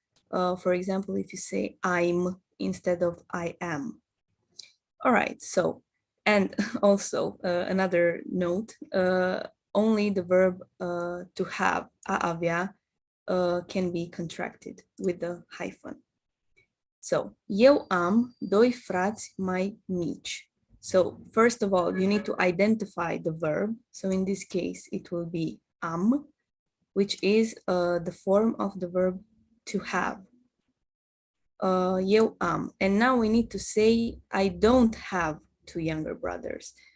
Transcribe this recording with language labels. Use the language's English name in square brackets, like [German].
[English] For example, if you say I'm instead of I am. All right, so, and also another note, only the verb to have, a avea, can be contracted with the hyphen. [Romanian] So, eu am doi frați mai mici. [English] So, first of all, you need to identify the verb. So in this case, it will be am, which is the form of the verb to have. [Romanian] Eu am. [English] And now we need to say, I don't have 2 younger brothers.